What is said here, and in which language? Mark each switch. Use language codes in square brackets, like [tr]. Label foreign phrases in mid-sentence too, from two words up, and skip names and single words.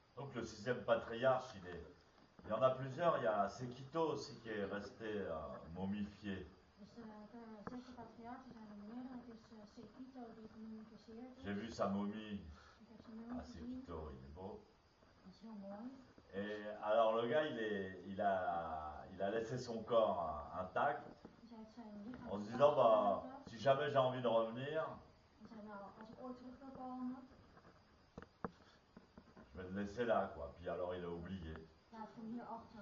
[fr] que le 6e patriarche, il y en a plusieurs. Il y a Sekito aussi qui est resté momifié. [nl] Dus de zesde patriarchen zijn er meerdere. Het is Sekito die gemummificeerd is. [fr] J'ai vu sa momie. [nl] Ik heb zijn mumie Ah, gezien. [fr] Sekito, il est beau. [nl] Dat is heel mooi. [fr] Et alors le gars, il a laissé son corps intact [nl] Dus hij heeft zijn lichaam [fr] en se disant, bah, [nl] vastgehouden. [fr] si jamais j'ai envie de revenir, [nl] En zei nou, als ik ooit terug wil komen, [fr] je vais le laisser là, quoi. Puis alors il a oublié. [nl] laat ik hem hier achter.